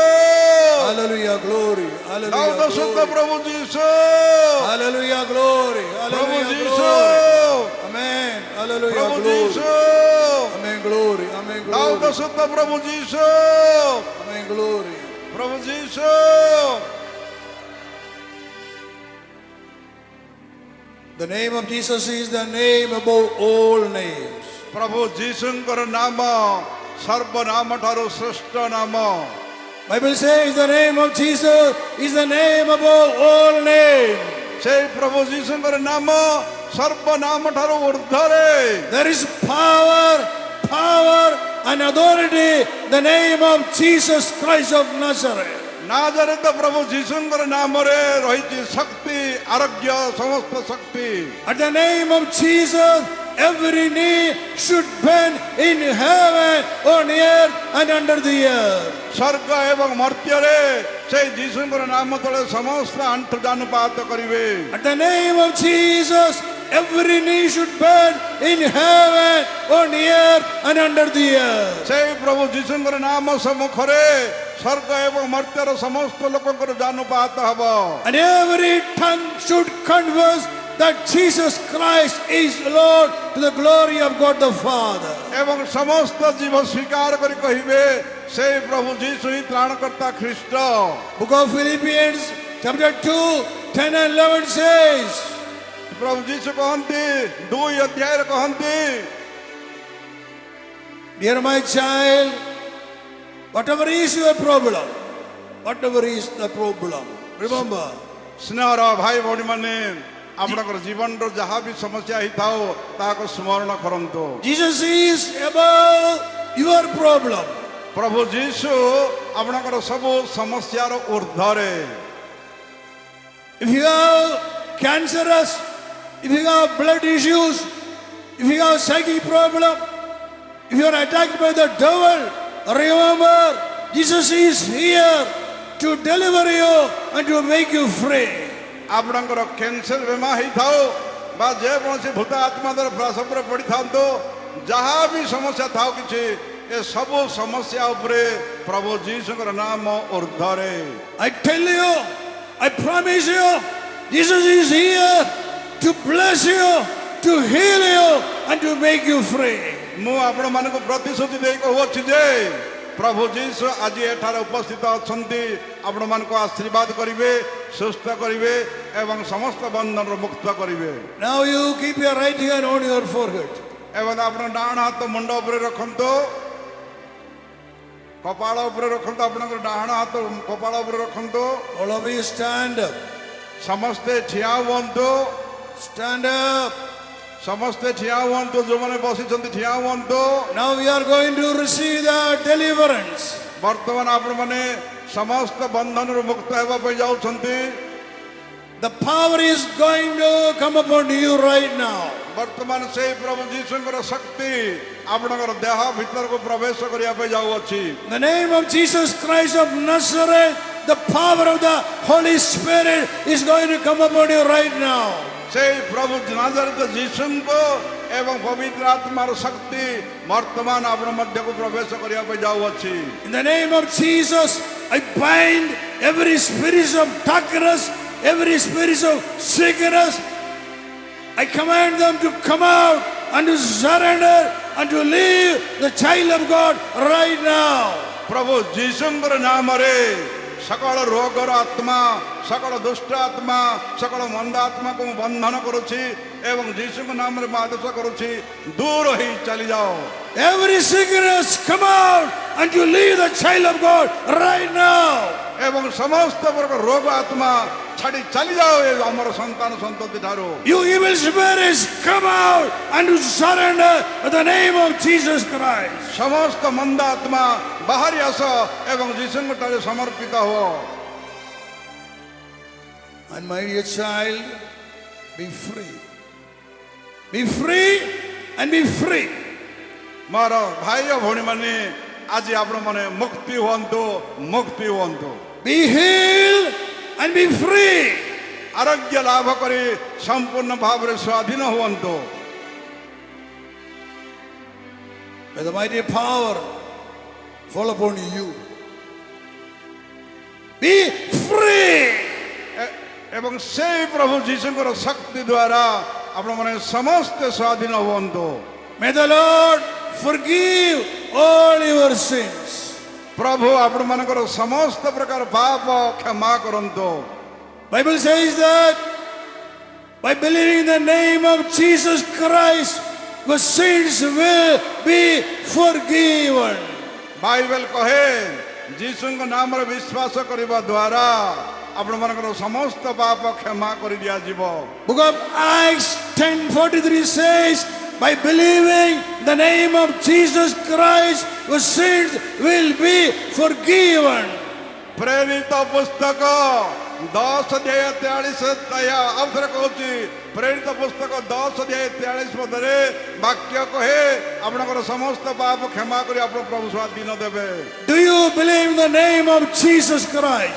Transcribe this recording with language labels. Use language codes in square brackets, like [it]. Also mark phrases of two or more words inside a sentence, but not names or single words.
[en] Hallelujah. Glory. ଦାଉଦ Hallelujah. [or] ସୁତ [en] Glory. [or] ପ୍ରଭୁ ଯୀଶୁ [en] Hallelujah. Glory. [or] ପ୍ରଭୁ [en] Hallelujah. ଯୀଶୁ Glory. Amen. Hallelujah. [or] ପ୍ରଭୁ [en] Glory. ଯୀଶୁ Amen. Glory. Amen. ଦାଉଦ Glory. [or] ସୁତ ପ୍ରଭୁ ଯୀଶୁ [en] Amen. Glory. [or] ପ୍ରଭୁ ଯୀଶୁ [en] The name of Jesus is the name above all names. [or] ପ୍ରଭୁ ଯୀଶୁଙ୍କର ନାମ ସର୍ବନାମ ଠାରୁ ଶ୍ରେଷ୍ଠ ନାମ। [en] Bible says the name of Jesus is the name above all names. [or] ସେଇ ପ୍ରଭୁ ଯୀଶୁଙ୍କର ନାମ ସର୍ବନାମ ଠାରୁ ଉର୍ଦ୍ଧ୍ୱରେ। [en] There is power and authority in the name of Jesus Christ of Nazareth. [or] ନାଜରେତ ପ୍ରଭୁ ଯୀଶୁଙ୍କର ନାମରେ ରହିଛି ଶକ୍ତି, ଆରୋଗ୍ୟ, ସମସ୍ତ ଶକ୍ତି। [en] At the name of Jesus, every knee should bend in heaven, on earth, and under the earth. [or] ସ୍ୱର୍ଗ ଏବଂ ମର୍ତ୍ତ୍ୟରେ ସେଇ ଯୀଶୁଙ୍କର ନାମ ତଳେ ସମସ୍ତ ଆଣ୍ଠୁ ଜାନୁପାତ କରିବେ। [en] At the name of Jesus, every knee should bend in heaven, on earth, and under the earth. [or] ସେଇ ପ୍ରଭୁ ଯୀଶୁଙ୍କର ନାମ ସମ୍ମୁଖରେ ସ୍ୱର୍ଗ ଏବଂ ମର୍ତ୍ତ୍ୟର ସମସ୍ତ ଲୋକଙ୍କର ଜାନୁପାତ ହେବ। [en] And every tongue should confess that Jesus Christ is Lord to the glory of God the Father. [or] ଏବଂ ସମସ୍ତ ଜୀବ ସ୍ୱୀକାର କରି କହିବେ ସେଇ ପ୍ରଭୁ ଯୀଶୁ ହିଁ ତ୍ରାଣକର୍ତ୍ତା ଖ୍ରୀଷ୍ଟ। [en] Book of Philippians chapter 2, 10 and 11 says, [or] ପ୍ରଭୁ ଯୀଶୁ କହନ୍ତି 2 ଅଧ୍ୟାୟରେ କହନ୍ତି, [en] Dear my child, whatever is your problem, whatever is the problem, remember, [or] ସ୍ନେହର ଭାଇ ଭଉଣୀମାନେ ଆପଣଙ୍କର ଜୀବନର ଯାହା ବି ସମସ୍ୟା ହେଇଥାଉ ତାହାକୁ ସ୍ମରଣ କରନ୍ତୁ। [en] Jesus is above your problem. [or] ପ୍ରଭୁ ଯୀଶୁ ଆପଣଙ୍କର ସବୁ ସମସ୍ୟାର ଉର୍ଦ୍ଧ୍ୱରେ। [en] If you have cancerous, if you have blood issues, if you have psychic problem, if you are attacked by the devil, remember, Jesus is here to deliver you and to make you free. [or] ଆପଣଙ୍କର କ୍ୟାନ୍ସର ବେମା ହେଇଥାଉ ବା ଯେକୌଣସି ଭୂତ ଆତ୍ମା ଦ୍ୱାରା ପ୍ରସବରେ ପଡ଼ିଥାନ୍ତୁ, ଯାହା ବି ସମସ୍ୟା ଥାଉ କିଛି, ଏ ସବୁ ସମସ୍ୟା ଉପରେ ପ୍ରଭୁ ଯୀଶୁଙ୍କର ନାମ ଉର୍ଦ୍ଧ୍ୱରେ। [en] I tell you, I promise you, Jesus is here to bless you, to heal you, and to make you free. [or] ମୁଁ ଆପଣମାନଙ୍କୁ ପ୍ରତିଶ୍ରୁତି ଦେଇ କହୁଅଛି ଯେ ପ୍ରଭୁ ଯୀଶୁ ଆଜି ଏଠାରେ ଉପସ୍ଥିତ ଅଛନ୍ତି, ଆପଣମାନଙ୍କୁ ଆଶୀର୍ବାଦ କରିବେ, ସୁସ୍ଥ କରିବେ ଏବଂ ସମସ୍ତ ବନ୍ଧନରୁ ମୁକ୍ତ କରିବେ। [en] Now you keep your right hand on your forehead. [or] ଏବଂ ଆପଣ ଡାହାଣ ହାତ ମୁଣ୍ଡ ଉପରେ ରଖନ୍ତୁ, କପାଳ ଉପରେ ରଖନ୍ତୁ, ଆପଣଙ୍କର ଡାହାଣ ହାତ କପାଳ ଉପରେ ରଖନ୍ତୁ। [en] All of you stand up. [or] ସମସ୍ତେ ଠିଆ ହୁଅନ୍ତୁ, [en] Stand up. [or] ସମସ୍ତେ ଠିଆ ହୁଅନ୍ତୁ, ଯେଉଁମାନେ ବସିଛନ୍ତି ଠିଆ ହୁଅନ୍ତୁ। [en] Now we are going to receive the deliverance. [or] ବର୍ତ୍ତମାନ ଆପଣମାନେ ସମସ୍ତ ବନ୍ଧନରୁ ମୁକ୍ତ ହେବା ପାଇଁ ଯାଉଛନ୍ତି। [en] The power is going to come upon you right now. [or] ବର୍ତ୍ତମାନ ସେଇ ପ୍ରଭୁ ଯୀଶୁଙ୍କର ଶକ୍ତି ଆପଣଙ୍କର ଦେହ ଭିତରକୁ ପ୍ରବେଶ କରିବା ପାଇଁ ଯାଉଅଛି। [en] In the name of Jesus Christ of Nazareth, the power of the Holy Spirit is going to come upon you right now. [or] ସେଇ ପ୍ରଭୁ ନାଜରେତ ଯୀଶୁଙ୍କୁ ଏବଂ ପବିତ୍ର ଆତ୍ମାର ଶକ୍ତି ବର୍ତ୍ତମାନ ଆପଣ ମଧ୍ୟକୁ ପ୍ରବେଶ କରିବା ପାଇଁ ଯାଉଅଛି। [en] In the name of Jesus, I bind every spirit of darkness, every spirit of sickness. I command them to come out and to surrender and to leave the child of God right now. [or] ପ୍ରଭୁ ଯୀଶୁଙ୍କର ନାମରେ ସକଳ ରୋଗର ଆତ୍ମା, ସକଳ ଦୁଷ୍ଟ ଆତ୍ମା, ସକଳ ମନ୍ଦ ଆତ୍ମାକୁ ମୁଁ ବନ୍ଧନ କରୁଛି ଏବଂ ଯୀଶୁଙ୍କ ନାମରେ ମୁଁ ଆଦେଶ କରୁଛି, ଦୂର ହେଇ ଚାଲିଯାଅ। [en] Every sickness come out and you leave the child of God right now. [or] ଏବଂ ସମସ୍ତ ପ୍ରକାର ରୋଗ ଆତ୍ମା ଛାଡ଼ି ଚାଲିଯାଅ ଏ ଆମର ସନ୍ତାନ ସନ୍ତତି ଠାରୁ। [en] You evil spirits come out and you surrender in the name of Jesus Christ. [or] ସମସ୍ତ ମନ୍ଦ ଆତ୍ମା ବାହାରି ଆସ ଏବଂ ଯୀଶୁଙ୍କ ଠାରେ ସମର୍ପିତ ହୁଅ। [en] And my dear child, be free. Be free and be free. [or] ମୋର ଭାଇ ଓ ଭଉଣୀମାନେ ଆଜି ଆପଣମାନେ ମୁକ୍ତି ହୁଅନ୍ତୁ, ମୁକ୍ତି ହୁଅନ୍ତୁ। [en] Be healed and be free. [or] ଆରୋଗ୍ୟ ଲାଭ କରି ସମ୍ପୂର୍ଣ୍ଣ ଭାବରେ ସ୍ୱାଧୀନ ହୁଅନ୍ତୁ। [en] May the mighty power fall upon you. Be free. [or] ଏବଂ ସେଇ ପ୍ରଭୁ ଯୀଶୁଙ୍କର ଶକ୍ତି ଦ୍ୱାରା ଆପଣମାନେ ସମସ୍ତେ ସ୍ୱାଧୀନ ହୁଅନ୍ତୁ। [en] May the Lord forgive all your sins. [or] ପ୍ରଭୁ ଆପଣମାନଙ୍କର ସମସ୍ତ ପ୍ରକାର ପାପ କ୍ଷମା କରନ୍ତୁ। [en] Bible says that by believing in the name of Jesus Christ, your sins will be forgiven. [or] ବାଇବେଲ କହେ ଯୀଶୁଙ୍କ ନାମରେ ବିଶ୍ୱାସ କରିବା ଦ୍ୱାରା ଆପଣମାନଙ୍କର ସମସ୍ତ ପାପ କ୍ଷମା କରି ଦିଆଯିବ। [en] Book of Acts 10:43 says, by believing the name of Jesus Christ, your sins will be forgiven. [or] ପ୍ରେରିତ ପୁସ୍ତକ 10:43 ଆଉଥରେ କହୁଛି, ପ୍ରେରିତ ପୁସ୍ତକ 10:43 ପଦରେ ବାକ୍ୟ କହେ ଆପଣଙ୍କର ସମସ୍ତ ପାପ କ୍ଷମା କରି ଆପଣ ପ୍ରଭୁ ସ୍ୱାଧୀନ ଦେବେ। [en] Do you believe in the name of Jesus Christ?